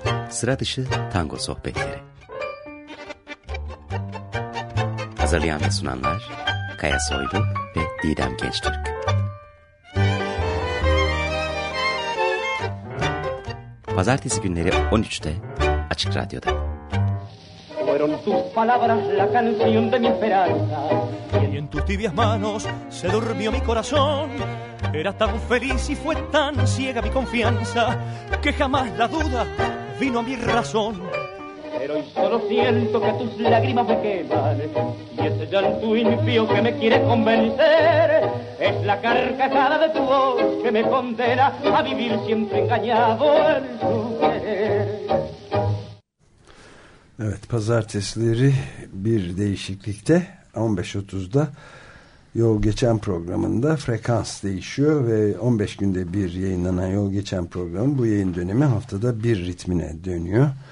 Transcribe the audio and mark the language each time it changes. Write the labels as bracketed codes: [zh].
[tr] Sıra dışı tango sohbetleri. Hazırlayan ve sunanlar Kaya Soylu ve Didem Gençtürk. Pazartesi günleri 13'te Açık Radyo'da. [es] Fueron tus palabras la canción de mi esperanza. Y en tus tibias manos se durmió mi corazón. Era tan feliz y fue tan ciega mi confianza que jamás la duda vino a mi razón. Pero hoy solo siento que tus lágrimas me queman y ese llanto impío que me quiere convencer es la carcajada de tu voz que me condena a vivir siempre engañado en tu querer. [tr] Evet, pazartesileri bir değişiklikte 15.30'da Yol Geçen programında frekans değişiyor ve 15 günde bir yayınlanan Yol Geçen programı bu yayın dönemi haftada bir ritmine dönüyor.